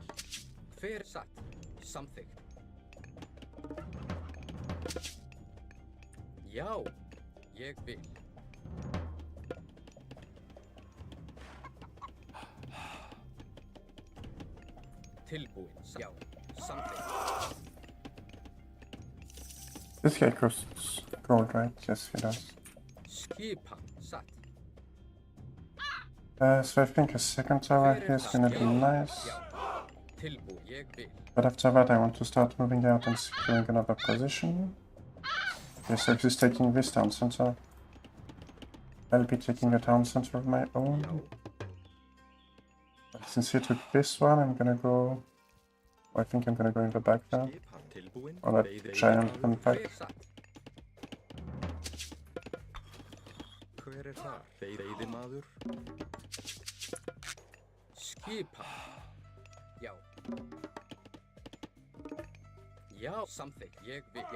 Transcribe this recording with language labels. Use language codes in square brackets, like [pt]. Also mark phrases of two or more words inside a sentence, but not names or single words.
[is] Hver satt? Samþykkt. Já, ég vil. Tilbúin, já. Samþykkt. [en] This guy costs gold, right? Yes, he does. [is] Skipan, satt. [en] So I think a second tower here is gonna be nice. [is] Já. Tilbúin, ég vil. [en] But after that, I want to start moving out and securing another position. Okay, so if he's taking this town center, I'll be taking the town center of my own. Since he took this one, I'm gonna go. I think I'm gonna go in the back there. [is] Skipan tilbúin. [en] On that giant [is] Hver [en] impact. [is] satt? Hver þar? Veiðimaður. Skipan. Já. Já, samþykkt, ég vil, já.